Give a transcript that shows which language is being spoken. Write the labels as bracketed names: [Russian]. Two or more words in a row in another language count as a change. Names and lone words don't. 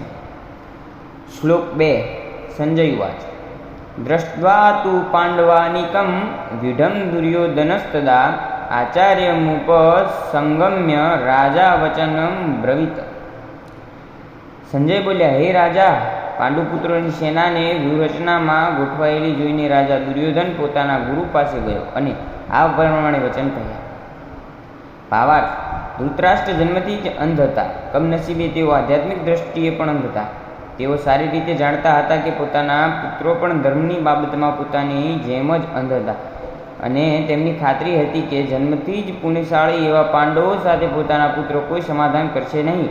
[Sanskrit] श्लोक 2 संजय उवाच दृष्ट्वा तु पाण्डवानीकं व्यूढं दुर्योधनस्तदा आचार्यमुपसंगम्य राजा वचनं ब्रवीत। [Gujarati] સંજય બોલ્યા, હે રાજા, પાંડુપુત્રોની સેનાને વ્યૂહરચનામાં ગોઠવાયેલી જોઈને રાજા દુર્યોધન પોતાના ગુરુ પાસે ગયો અને આ પ્રમાણે વચન કહ્યા। ભાવાર્થ, ધૃતરાષ્ટ્ર જન્મથી જ અંધ હતા। કમનસીબે તેઓ આધ્યાત્મિક દ્રષ્ટિએ પણ અંધ હતા। તેઓ સારી રીતે જાણતા હતા કે પોતાના પુત્રો પણ ધર્મની બાબતમાં પોતાની જેમ જ અંધ હતા અને તેમની ખાતરી હતી કે જન્મથી જ પુણ્યશાળી એવા પાંડવો સાથે પોતાના પુત્રો કોઈ સમાધાન કરશે નહીં।